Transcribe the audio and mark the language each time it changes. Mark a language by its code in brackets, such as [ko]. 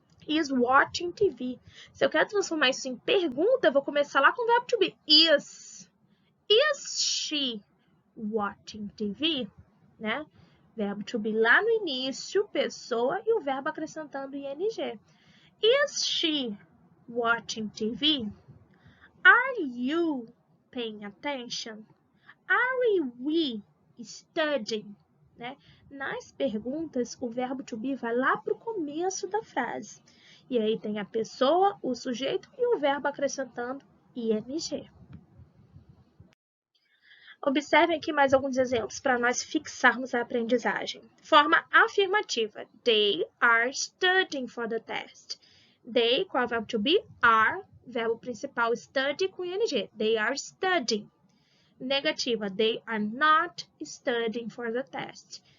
[en] is watching TV. [pt] Se eu quero transformar isso em pergunta, eu vou começar lá com o verbo to be. [en] Is she watching TV? Né? [pt] Verbo to be lá no início, pessoa, e o verbo acrescentando ing. [en] Is she watching TV? Are you paying attention? Are we studying? Né? [pt] Nas perguntas, o verbo to be vai lá para o começo da frase. E aí tem a pessoa, o sujeito e o verbo acrescentando ing. Observem aqui mais alguns exemplos para nós fixarmos a aprendizagem. Forma afirmativa. [en] They are studying for the test. [pt] They, qual é o verbo to be? Are, verbo principal, study com ing. [en] They are studying. Negativa. They are not studying for the test.